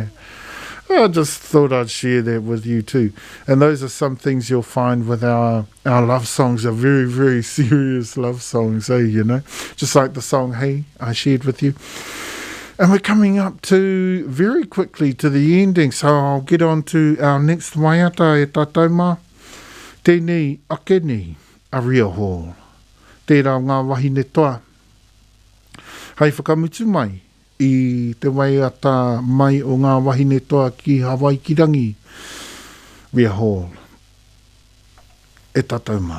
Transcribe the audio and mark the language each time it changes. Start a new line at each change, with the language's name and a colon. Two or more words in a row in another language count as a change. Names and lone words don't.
English: I just thought I'd share that with you too. And those are some things you'll find with our love songs, are very, very serious love songs, just like the song Hey I shared with you. And we're coming up to very quickly to the ending, so I'll get on to our next
Māori: waiata e tatauma. Tēnei ake ni a ria hall. Tērā ngā wahine toa. Hei whakamutu mai i te waiata mai o ngā wahine toa ki Hawaikirangi. Ria hall. E tatauma.